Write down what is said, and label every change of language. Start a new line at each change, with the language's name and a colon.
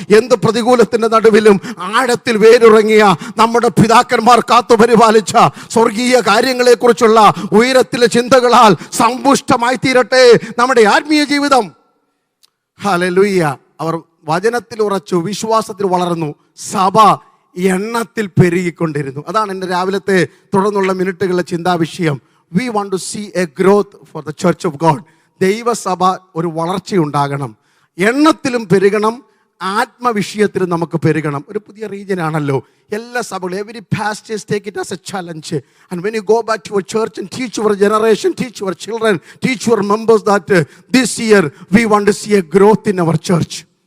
Malayalam: എന്ത് പ്രതികൂലത്തിന്റെ നടുവിലും ആഴത്തിൽ വേരുറങ്ങിയ നമ്മുടെ പിതാക്കന്മാർ കാത്തുപരിപാലിച്ച സ്വർഗീയ കാര്യങ്ങളെക്കുറിച്ചുള്ള ഉയരത്തിലെ ചിന്തകളാൽ സമ്പുഷ്ടമായി തീരട്ടെ നമ്മുടെ ആത്മീയ ജീവിതം. ഹല്ലേലൂയ. അവർ വചനത്തിൽ ഉറച്ചു, വിശ്വാസത്തിൽ വളർന്നു, സഭ എണ്ണത്തിൽ പെരുകിക്കൊണ്ടിരുന്നു. അതാണ് എൻ്റെ രാവിലത്തെ തുടർന്നുള്ള മിനിറ്റുകളിലെ ചിന്താവിഷയം.
English: We want to see a growth for the church of God.
Malayalam: ദൈവസഭ ഒരു വളർച്ചയുണ്ടാകണം, എണ്ണത്തിലും പെരുകണം, ആത്മവിഷയത്തിലും നമുക്ക് പെരുകണം. ഒരു പുതിയ റീജിയനാണല്ലോ എല്ലാ സഭകളും.
English: Every pastors take it as a challenge. And when you go back to your church and teach your generation, teach your children, teach your members that this year we want to see a growth in our church.